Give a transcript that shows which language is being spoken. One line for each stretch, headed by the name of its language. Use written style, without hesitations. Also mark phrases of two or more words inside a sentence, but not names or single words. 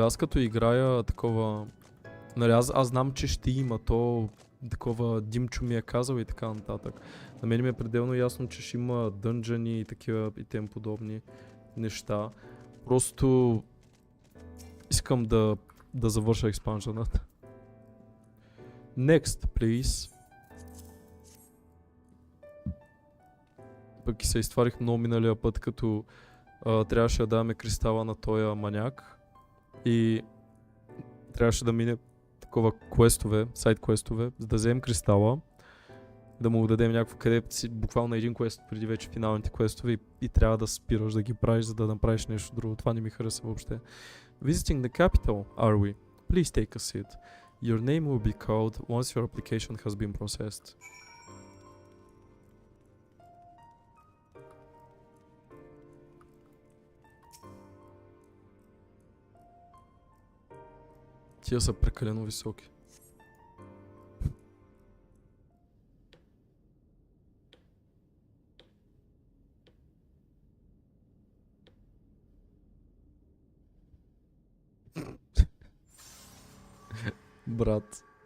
Bulgarian: Аз като играя такова... Нали, аз знам, че ще има то... Такова Димчо ми е казал и така нататък. На мен ми е пределно ясно, че ще има дънжъни и такива и тем подобни неща. Просто... Искам да завърша експанжената.
English: Next, please.
Bulgarian: Пък и се изтварих много миналия път, като трябваше да даваме кристала на този маняк. И трябваше да мине такова квестове, сайт квестове, за да вземем кристала. Да му дадем някакво къде си, буквално един квест преди вече финалните квестове и трябва да спираш да ги правиш, за да направиш нещо друго. Това не ми хареса въобще.
English: Visiting the capital, are we? Please take a seat. Your name will be called once your application has been processed.
Bulgarian: Тия са прекалено високи. Брат.